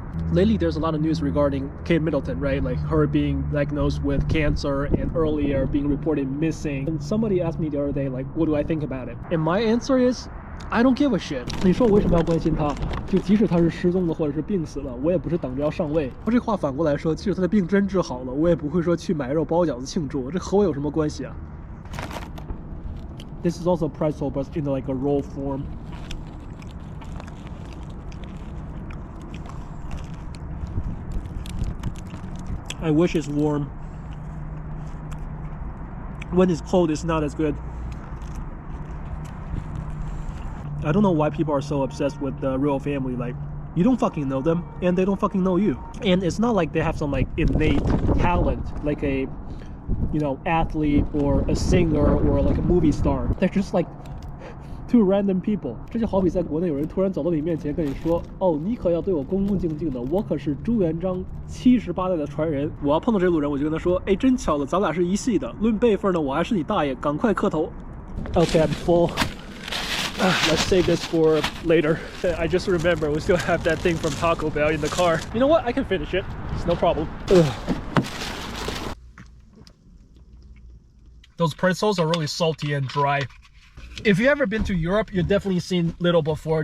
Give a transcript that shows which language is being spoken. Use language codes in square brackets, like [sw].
[en] Lately, there's a lot of news regarding Kate Middleton, right? Like her being diagnosed with cancer and earlier being reported missing. And somebody asked me the other day, like, what do I think about it? And my answer is, I don't give a shit. [zh] 你说我为什么要关心他？就即使他是失踪了或者是病死了，我也不是等着要上位。这话反过来说，即使他的病真治好了，我也不会说去买肉包饺子庆祝。这和我有什么关系啊 [en] ？This is also pretzel, but in like a roll form. I wish it's warm. When it's cold, it's not as good. I don't know why people are so obsessed with the royal family. Like, you don't fucking know them, and they don't fucking know you. And it's not like they have some like innate talent, like a, you know, athlete or a singer or like a movie star. They're just like two random people. [zh] 这就好比在国内有人突然走到你面前跟你说，哦，你可要对我恭恭敬敬的，我可是朱元璋78代的传人。我要碰到这路人，我就跟他说，哎，真巧了，咱俩是一系的。论辈分呢，我还是你大爷，赶快磕头。 [en] Okay, I'm full. Let's save this for later. I just remember we still have that thing from Taco Bell in the car. You know what? I can finish it. It's no problem. Those pretzels are really salty and dry. If you've ever been to Europe, you've definitely seen Lidl before.